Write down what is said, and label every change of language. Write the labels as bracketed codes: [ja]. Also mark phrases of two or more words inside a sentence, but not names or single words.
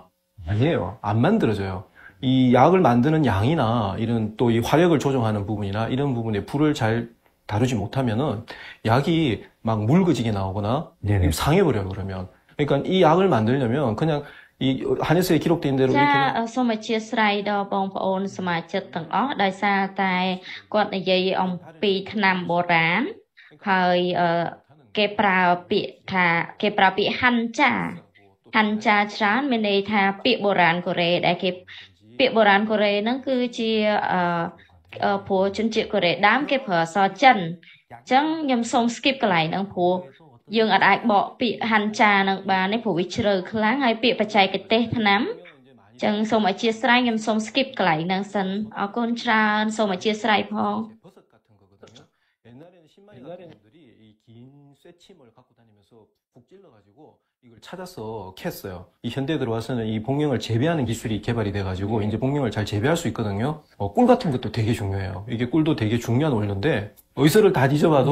[ko] 아니에요. 안 만들어져요. 이 약을 만드는 양이나 이런 또 이 화력을 조정하는 부분이나 이런 부분에 불을 잘 다루지 못하면은 약이 막 묽어지게 나오거나 네네. 상해버려요, 그러면. 그러니까 이 약을 만들려면 그냥 이 한의서에 기록된 대로 [km] ចា [ko] 이렇게 [km] សូមអធិស្ឋានដល់បងប្អូនសមាជិកទាំងអស់ដោយសារតែគាត់និយាយអំពីថ្នាំបុរាណហើយគេប្រើពាក្យហាន់ចាច្រើនមានន័យថាពាក្យបុរាណកូរ៉េដែលគេពាក្យបុរាណកូរ៉េហ្នឹងគឺជា ព្រោះជនជាតិកូរ៉េដើមគេប្រើអក្សរចិនអញ្ចឹងខ្ញុំសូម skip កន្លែងហ្នឹងព្រោះយើងអត់អាចបកពាក្យហាន់ចានឹងបានទេព្រោះវាជ្រៅខ្លាំងហើយពាក្យបច្ចេកទេសថ្នាំចឹងសូមអធិស្ឋានខ្ញុំសូម skip កន្លែងហ្នឹងសិនអរគុណច្រើនសូមអធិស្ឋានផង [ko] 버섯 같은 거거든요. 옛날에는 신만이 같은 분들이 이 긴 쇠침을 갖고 다니면서 푹 찔러가지고 이걸 찾아서 캤어요. 이 현대에 들어와서는 이 복령을 재배하는 기술이 개발이 돼가지고 이제 복령을 잘 재배할 수 있거든요. 꿀 같은 것도 되게 중요해요. 이게 꿀도 되게 중요한 원료인데 의서를 다 뒤져봐도